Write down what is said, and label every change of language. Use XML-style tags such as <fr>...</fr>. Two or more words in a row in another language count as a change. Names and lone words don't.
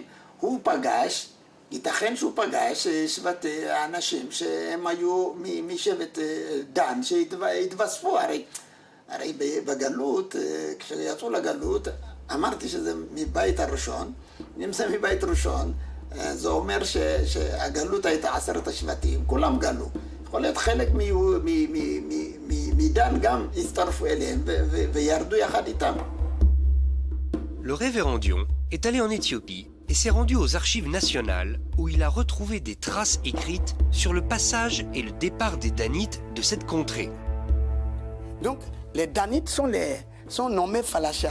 <he>הוא פגש, ייתכן שהוא פגש שבט אנשים שהם היו משבט דן שהתווספו, הרי בגלות, כשיצאו לגלות, אמרתי שזה מבית הראשון, נמצא מבית ראשון, זה אומר שהגלות הייתה 10 השבטים, כולם גלו. יכול להיות חלק מדן גם הצטרפו אליהם וירדו יחד איתם.</he> <fr>Le révérend Dion est allé en Éthiopie et s'est rendu aux archives nationales où il a retrouvé des traces écrites sur le passage et le départ des Danites de cette contrée. Donc, les Danites sont nommés Falasha.</fr>